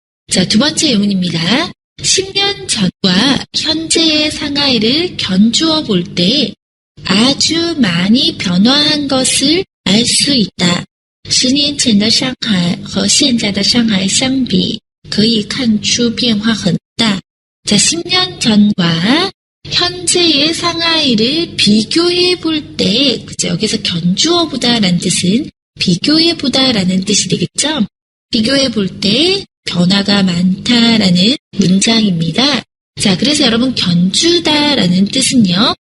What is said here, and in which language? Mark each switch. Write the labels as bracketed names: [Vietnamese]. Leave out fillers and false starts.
[Korean] 자, 두 번째 예문입니다. 10년 전과 현재의 상하이를 견주어 볼 때 아주 많이 변화한 것을 알 수 있다. [Chinese] 10年前的上海和现在的上海相比可以看出变化很大. [Korean] 자, 10년 전과 현재의 상하이를 비교해 볼 때, 그죠? 여기서 견주어 보다라는 뜻은 비교해 보다라는 뜻이 되겠죠? 비교해 볼 때 변화가 많다라는 문장입니다. 자, 그래서 여러분 견주다라는 뜻은요,